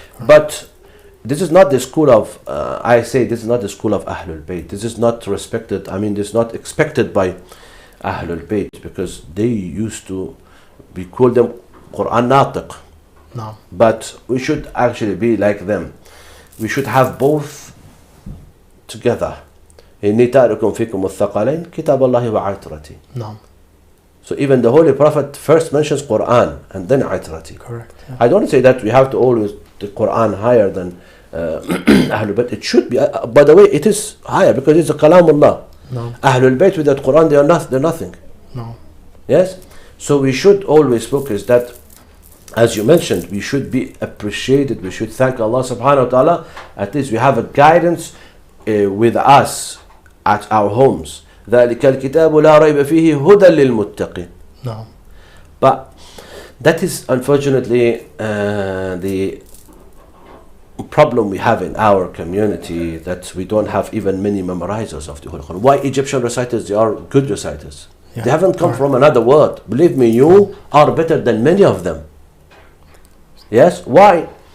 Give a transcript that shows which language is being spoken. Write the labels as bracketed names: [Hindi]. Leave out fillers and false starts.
[English] But this is not the school of, this is not the school of Ahlulbayt. This is not respected, this is not expected by Ahlulbayt, because they used to, we call them Quran Natiq. No. But we should actually be like them. We should have both together. [Arabic] إني تارك فيكم الثقلين كتاب الله وعترتي. [English] No. So even the Holy Prophet first mentions Quran and then Aitrati. Correct. Yeah. I don't say that we have to always the Quran higher than Ahlulbayt. It should be. By the way, it is higher because it's a Kalamullah. No. Ahlulbayt without Quran, they are not. They're nothing. No. Yes. So we should always focus that, as you mentioned, we should be appreciated. We should thank Allah Subhanahu wa Taala. At least we have a guidance with us at our homes. [Arabic] ذلك الكتاب لا ريب فيه هدى للمتقين. [English] No. But that is unfortunately the problem we have in our community, that we don't have even many memorizers of the Holy Quran. Why Egyptian reciters? They are good reciters. Yeah. They haven't come from another world. Believe me, you are better than many of them. Yes? Why?